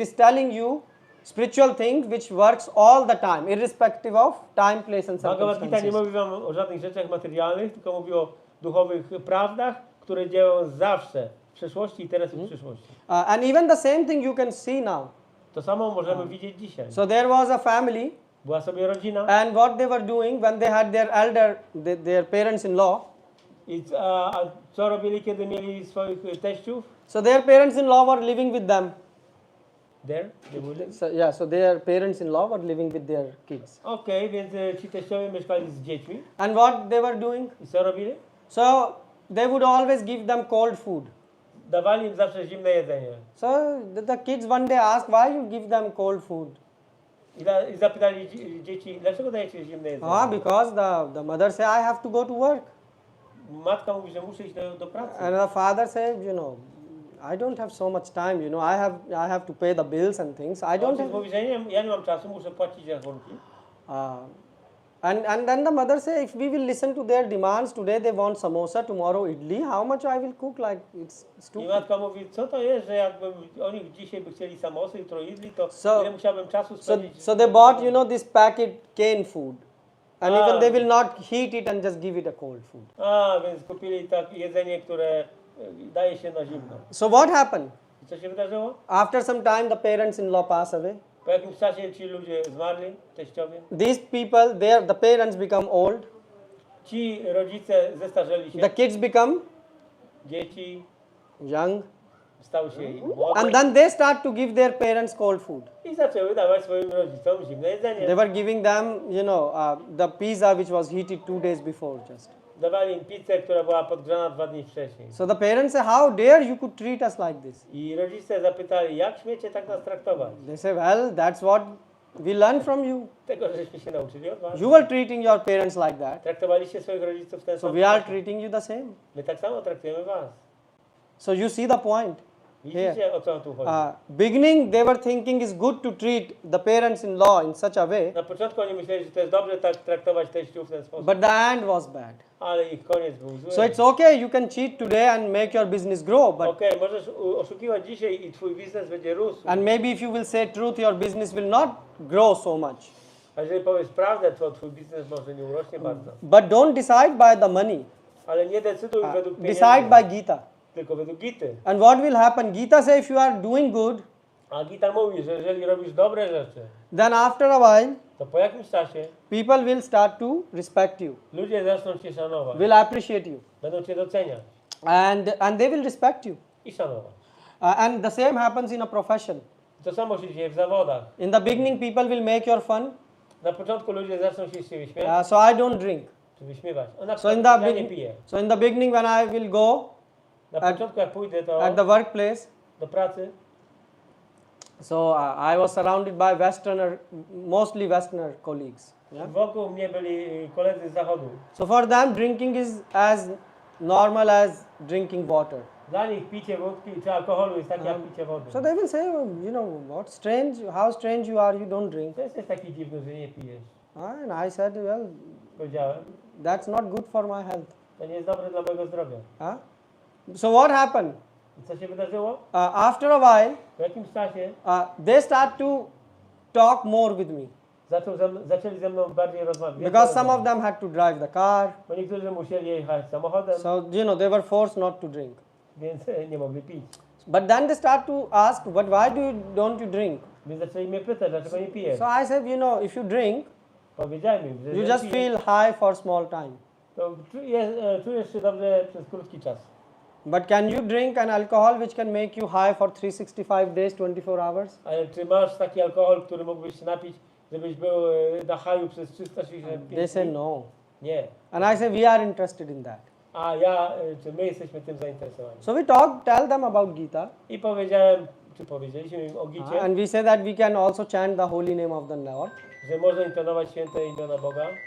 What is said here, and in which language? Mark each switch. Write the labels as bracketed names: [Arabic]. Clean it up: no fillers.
[English] It is telling you spiritual things which works all the time, irrespective of time, place and [Polish] Bhagavad Gita nie [English] circumstances. [Polish] mówi wam o żadnych rzeczach materialnych, tylko mówi o duchowych prawdach, które działają zawsze, w przeszłości i teraz i w przyszłości. [English] And even the same thing you can see now. [Polish] To samo możemy widzieć dzisiaj. [English] So there was a family, [Polish] Była sobie rodzina [English] and what they were doing when they had their their parents-in-law. [Polish] i a co robili, kiedy mieli swoich teściów? [English] So their parents-in-law were living with them. There? They were living. So their parents-in-law were living with their kids. [Polish] Okej, więc ci teściowie mieszkali z dziećmi. [English] And what they were doing? [Polish] I co robili? [English] So they would always give them cold food. [Polish] Dawali im zawsze zimne jedzenie. [English] So the kids one day asked, why you give them cold food? [Polish] I zapytali dzieci, dlaczego dajecie zimne jedzenie? [English] Because the mother said, I have to go to work. [Polish] matka mówi, że muszę iść do pracy. [English] And the father said, I don't have so much time, I have to pay the bills and things. I don't [Polish] Ojciec [English] have. [Polish] mówi, że ja nie mam czasu, muszę płacić rachunki. [English] And then the mother says, if we will listen to their demands, today they want samosa, tomorrow idli, how much I will cook? Like, it's [Polish] I [English] stupid. [Polish] matka mówi, co to jest, że jakby oni dzisiaj by chcieli samosy, jutro idli, to [English] So- [Polish] ile musiałbym czasu [English] So, [Polish] spędzić. [English] so they bought, this packet canned food. And Ah. even they will not heat it and just give it a cold food. [Polish] Więc kupili tak jedzenie, które daje się na zimno. [English] So what happened? [Polish] I co się wydarzyło? [English] After some time, the parents-in-law pass away. [Polish] Po jakimś czasie ci ludzie zmarli, teściowie. [English] These people, the parents become old. [Polish] Ci rodzice zestarzeli się, [English] The kids become [Polish] dzieci [English] young. [Polish] stały się młode [English] And then they start to give their parents cold food. [Polish] i zaczęły dawać swoim rodzicom zimne jedzenie. [English] They were giving them, the pizza which was heated 2 days before just. [Polish] Dawali im pizzę, która była podgrzana 2 dni wcześniej. [English] So the parents say, how dare you could treat us like this? [Polish] I rodzice zapytali, jak śmiecie tak nas traktować? [English] They say, well, that's what we learned from you. [Polish] Tego, żeśmy się nauczyli od was. [English] You were treating your parents like that. [Polish] Traktowaliście swoich rodziców w ten [English] So [Polish] sposób. [English] we are treating you the same. [Polish] My tak samo traktujemy was. [English] So you see the point. [Polish] Widzicie, o co tu chodzi? [English] Beginning, they were thinking it's good to treat the parents-in-law in such a way, [Polish] Na początku oni myśleli, że to jest dobrze tak traktować teściów w ten sposób, [English] but the end was bad. [Polish] ale ich koniec był zły. [English] So it's okay, you can cheat today and make your business grow, but [Polish] Okej, możesz oszukiwać dzisiaj i twój biznes będzie rósł. [English] and maybe if you will say truth, your business will not grow so much. [Polish] A jeżeli powiesz prawdę, to twój biznes może nie urośnie bardzo. [English] But don't decide by the money. [Polish] Ale nie decyduj według pieniędzy, [English] Decide by Gita. [Polish] tylko według Gity. [English] And what will happen? Gita says if you are doing good, [Polish] A Gita mówi, że jeżeli robisz dobre rzeczy, [English] then after a while, [Polish] to po jakimś czasie [English] people will start to respect you, [Polish] ludzie zaczną cię szanować, [English] will appreciate you, [Polish] będą cię doceniać [English] and they will respect you. [Polish] i szanować. [English] And the same happens in a profession. [Polish] To samo się dzieje w zawodach. [English] In the beginning, people will make your fun. [Polish] Na początku ludzie zaczną się z ciebie śmiać, [English] So I don't drink. [Polish] czy wyśmiewać. O, na [English] So in [Polish] przykład [English] the [Polish] ja nie piję. [English] so in the beginning, when I will go [Polish] Na [English] at- [Polish] początku jak pójdę to [English] at the workplace, [Polish] do pracy, [English] so I was surrounded by mostly Westerner colleagues. Yeah? [Polish] wokół mnie byli koledzy z zachodu. [English] So for them, drinking is as normal as drinking water. [Polish] Dla nich picie wódki czy alkoholu jest takie jak picie wody. [English] So they will say, what strange, how strange you are, you don't drink. [Polish] To jest taki dziwny, że nie pijesz. [English] And I said, well, [Polish] Powiedziałem, [English] that's not good for my health. [Polish] to nie jest dobre dla mojego zdrowia. [English] So what happened? [Polish] I co się wydarzyło? [English] After a while, [Polish] Po jakimś czasie [English] they start to talk more with me. [Polish] zaczęli ze mną bardziej rozmawiać. [English] Because some of them had to drive the car. [Polish] Bo niektórzy musieli jechać samochodem, [English] So, they were forced not to drink. [Polish] więc nie mogli pić. [English] But then they start to ask, but why don't you drink? [Polish] Więc zaczęli mnie pytać, dlaczego nie pijesz. [English] So I said, if you drink, [Polish] Powiedziałem im, że [English] you [Polish] jeżeli [English] just [Polish] pijesz, [English] feel high for small time. [Polish] to czujesz się dobrze przez krótki czas. [English] But can you drink an alcohol which can make you high for 365 days, 24 hours? [Polish] Ale czy masz taki alkohol, który mógłbyś się napić, żebyś był na haju przez 365 [English] They say [Polish] dni? [English] no. [Polish] Nie. [English] And I say, we are interested in that. [Polish] A czy my jesteśmy tym zainteresowani? [English] So we tell them about Gita. [Polish] I powiedzieliśmy im o Gicie, [English] And we say that we can also chant the holy name of the Lord. [Polish] że można intonować święte imiona Boga.